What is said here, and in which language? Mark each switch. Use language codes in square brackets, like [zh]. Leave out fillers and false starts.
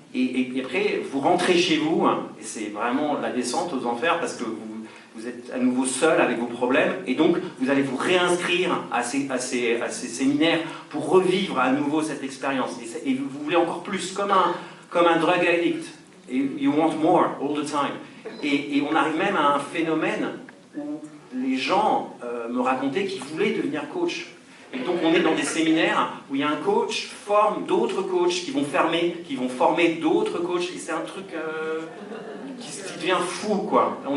[fr] Et après, vous rentrez chez vous, et c'est vraiment la descente aux enfers, parce que vous êtes à nouveau seul avec vos problèmes, et donc vous allez vous réinscrire à ces séminaires pour revivre à nouveau cette expérience. Et vous voulez encore plus, comme un drug addict. [en] Et you want more all the time. [fr] Et on arrive même à un phénomène où les gens me racontaient qu'ils voulaient devenir coach. Et donc on est dans des séminaires où il y a un coach forme d'autres coachs qui vont former d'autres coachs, et c'est un truc qui devient fou, quoi.